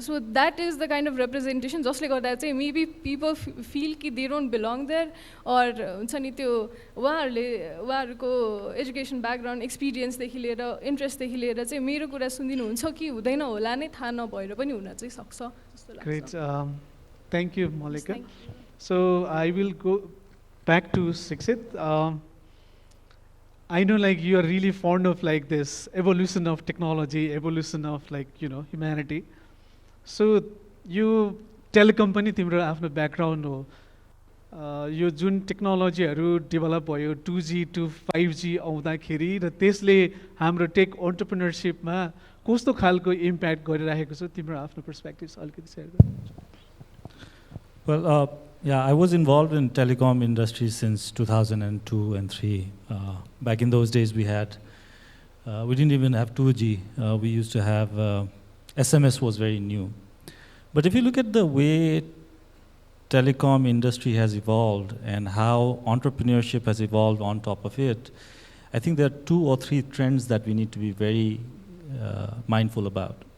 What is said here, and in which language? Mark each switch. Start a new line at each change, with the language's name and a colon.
English: so that is the kind of representation
Nepali: जसले गर्दा चाहिँ
English: maybe people feel कि they don't belong there,
Nepali: और हुन्छ नि त्यो उहाँहरूको एजुकेसन ब्याकग्राउन्ड एक्सपिरियन्सदेखि लिएर इन्ट्रेस्टदेखि लिएर चाहिँ मेरो कुरा सुनिदिनुहुन्छ कि हुँदैन होला नै थाहा नभएर पनि हुन चाहिँ सक्छ जस्तो लाग्छ।
English: Great, thank you Mallika. So I will go back to Sixit. I know like you are really fond of like this evolution of technology, evolution of like, you know, humanity. So you telecom
Nepali: पनि तिम्रो आफ्नो background हो, यो जुन टेक्नोलोजीहरू develop भयो 2G to 5G आउँदाखेरि र त्यसले हाम्रो टेक एन्टरप्रेन्योरशिपमा कस्तो खालको इम्प्याक्ट गरिरहेको छ, तिम्रो आफ्नो पर्सपेक्टिभ्स अलिकति सेयर गर्नुहुन्छ?
English: Well, yeah, I was involved in telecom industry since 2002 and 3. Back in those days, we didn't even have 2G. We used to have SMS was very new. But if you look at the way telecom industry has evolved and how entrepreneurship has evolved on top of it, I think there are 2 or 3 trends that we need to be very mindful about.